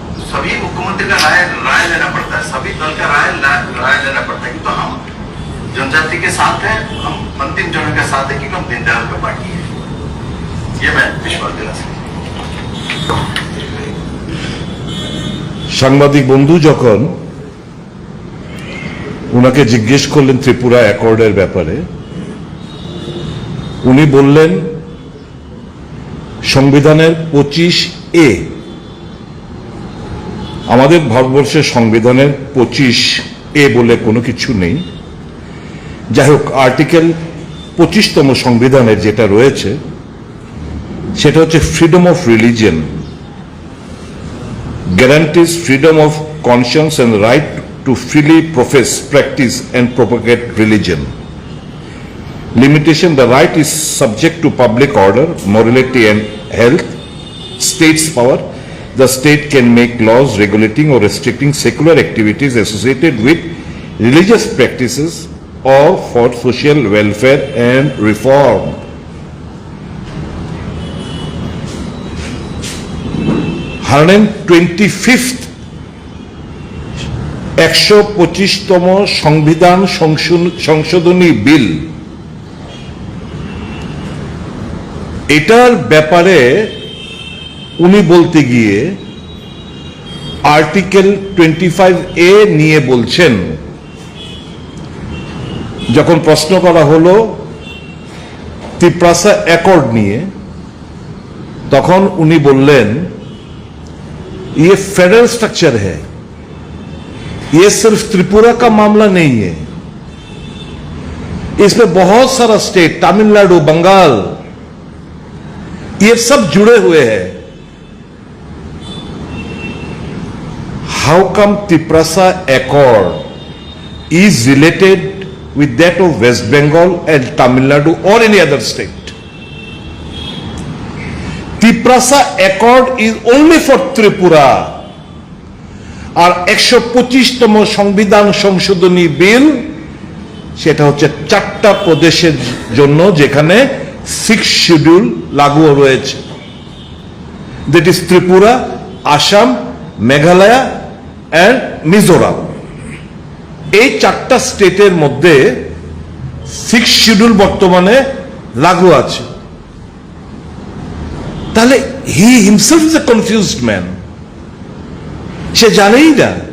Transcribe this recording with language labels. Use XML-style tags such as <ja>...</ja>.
<hi>सभी मुख्यमंत्री का राय लेना पड़ता है, सभी दल का राय लेना पड़ता है। तो हम जनजाति के साथ हैं, हम अंतिम जनों के साथ है, क्योंकि हम दीनदयाल का पार्टी है, ये मैं विश्वास दिला सकता।</hi> <bn>সাংবাদিক বন্ধু যখন উনাকে জিজ্ঞেস করলেন ত্রিপুরা অ্যাকর্ডের ব্যাপারে, উনি বললেন সংবিধানের 25A, আমাদের ভারতবর্ষের সংবিধানের 25A বলে কোনো কিছু নেই। যাই হোক, আর্টিকেল 25তম সংবিধানের যেটা রয়েছে সেটা হচ্ছে</bn> <en>Freedom of religion, guarantees freedom of conscience and right to freely profess, practice and propagate religion. Limitation: the right is subject to public order, morality and health. State's power: the state can make laws regulating or restricting secular activities associated with religious practices or for social welfare and reform.</en> <bn>125th 125তম সংবিধান সংশোধনী বিল, এটার ব্যাপারে উনি বলতে গিয়ে article 25A নিয়ে বলছেন। যখন প্রশ্ন করা হলো ত্রিপ্রাসা অ্যাকর্ড নিয়ে, তখন উনি বললেন</bn> <hi>ये फेडरल स्ट्रक्चर है, ये सिर्फ त्रिपुरा का मामला नहीं है, इसमें बहुत सारा स्टेट, तमिलनाडु, बंगाल, ये सब जुड़े हुए हैं।</hi> <en>How come Triprasa accord is related with that of West Bengal and Tamil Nadu or any other state? Triprasa Accord is only for Tripura.</en> <bn>আর 125তম সংবিধান সংশোধনী বিল সেটা হচ্ছে 4টা প্রদেশের জন্য, যেখানে 6 শিডিউল লাগু রয়েছে।</bn> <en>that is Tripura, Assam, Meghalaya and Mizoram.</en> <bn>এই 4টা স্টেটের মধ্যে 6 শিডিউল বর্তমানে লাগু আছে। তাহলে</bn> <en>he himself is a confused man,</en> <bn>সে জানেই না।</bn>